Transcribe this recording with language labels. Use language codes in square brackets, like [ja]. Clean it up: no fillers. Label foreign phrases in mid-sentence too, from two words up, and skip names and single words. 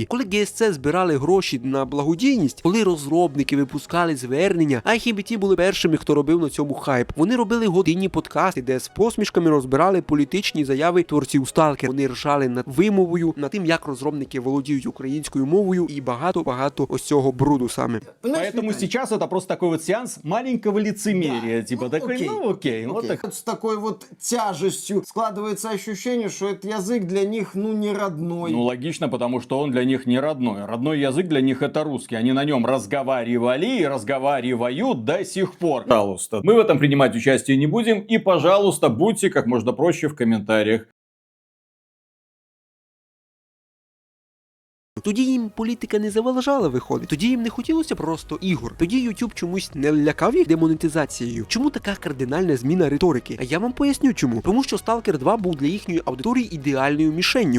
[uk] Коли GSC збирали гроші на благодійність, коли розробники випускали звернення, IGBT були першими, хто робив на цьому хайп. Вони робили годинні подкасти, де з посмішками розбирали політичні заяви творців Stalker. Вони ржали над вимовою, над тим, як розробники володіють українською мовою і багато ось цього бруду саме. [ru] Поэтому сейчас это просто такой вот сеанс маленького лицемерия. Да. Типа Ну, такой, окей. ну окей. Вот так. Вот с такой вот тяжестью складывается ощущение, что этот язык для них, ну, не родной. Ну, логично, потому что он для них не родной. Родной язык для них это русский. Они на нем разговаривали и разговаривают до сих пор. Пожалуйста. Мы в этом принимать участие не будем. И, пожалуйста, будьте как можно проще в комментариях. [uk] Тоді їм політика не заважала виходити. Тоді їм не хотілося просто ігор. Тоді YouTube чомусь не лякав їх демонетизацією. Чому така кардинальна зміна риторики? А я вам поясню чому. Тому що Stalker 2 був для їхньої аудиторії ідеальною мішенню.